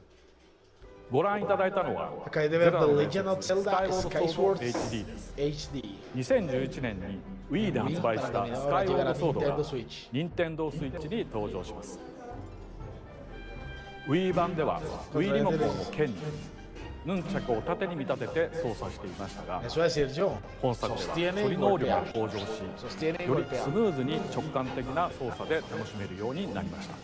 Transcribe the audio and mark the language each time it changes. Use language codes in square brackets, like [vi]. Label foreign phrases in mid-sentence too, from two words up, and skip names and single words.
[ja] ご覧いただいたのは [es] Acabé de ver The Legend of Zelda Skywars [ja] HD です。 HD. 2011年に Wii で発売したスカイウォードソードが任天堂スイッチに登場します。Wii 版では Wii リモコンを剣にヌンチャクを縦に見立てて操作していましたが、本作では処理能力が向上し、よりスムーズに直感的な操作で楽しめるようになりました。